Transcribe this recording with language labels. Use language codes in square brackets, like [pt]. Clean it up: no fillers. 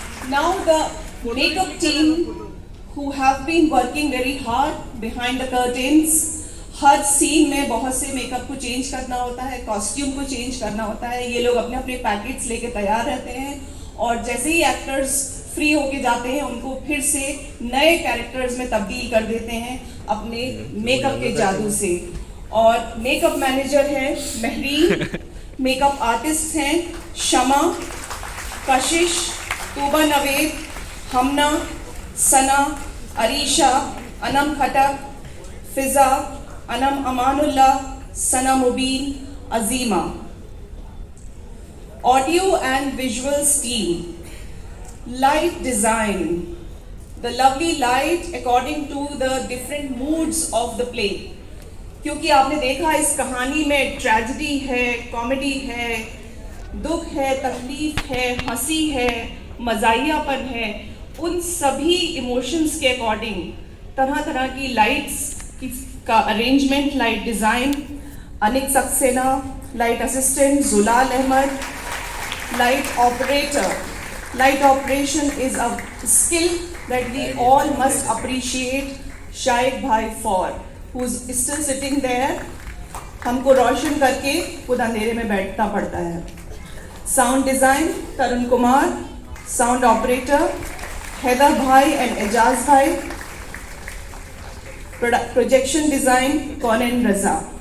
[en] Now the makeup team who have been working very hard behind the curtains. [hi] हर scene में बहुत से makeup को change करना होता है, कॉस्ट्यूम को चेंज करना होता है। ये लोग अपने अपने पैकेट्स लेके तैयार रहते हैं और जैसे ही एक्टर्स फ्री होके जाते हैं उनको फिर से नए कैरेक्टर्स में तब्दील कर देते हैं अपने मेकअप के जादू से। और मेकअप मैनेजर है महरीन, मेकअप आर्टिस्ट हैं शमा, कशिश, तूबा नवेद, हमना, सना, अरीशा, अनम खटक, फिजा, अनम अमानुल्लाह, सना मुबीन, Azima. [en] Audio and visuals team, light design, the lovely light according to the different moods of the play. [hi] क्योंकि आपने देखा इस कहानी में ट्रेजेडी है, कॉमेडी है, दुख है, तकलीफ है, हंसी है, मज़ाहियापन है उन सभी इमोशंस के अकॉर्डिंग तरह तरह की लाइट्स का arrangement, light design, Anik Saxena light assistant, Julal Ahmad light operator. [en] Light operation is a skill that we all must appreciate Shaikh Bhai for, who is still sitting there. [hi] हमको रोशन करके खुद अंधेरे में बैठना पड़ता है. [en] Sound design Tarun Kumar, sound operator Haider भाई and Ejaz भाई, projection design Kaunain Raza.